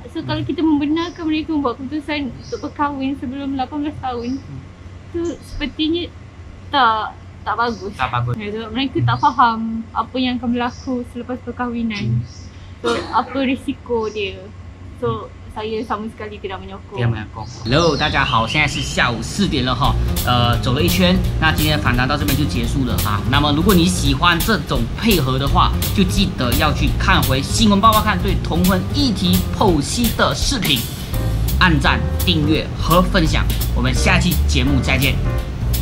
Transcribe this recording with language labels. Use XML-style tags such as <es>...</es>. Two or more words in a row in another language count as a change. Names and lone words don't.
<ms>So kalau kita membenarkan mereka membuat keputusan untuk berkahwin sebelum 18 tahun, tu sepertinya tak bagus. Tak bagus. Sebab mereka tak faham apa yang akan berlaku selepas perkahwinan. So apa risiko dia. So saya sama sekali tidak menyokong.</ms> <zh>Hello， 大家好，现在是下午4点了哈，走了一圈，那今天的访谈到这边就结束了哈。那么如果你喜欢这种配合的话，就记得要去看回新闻报报看对同婚议题剖析的视频，按赞、订阅和分享。我们下期节目再见。</zh>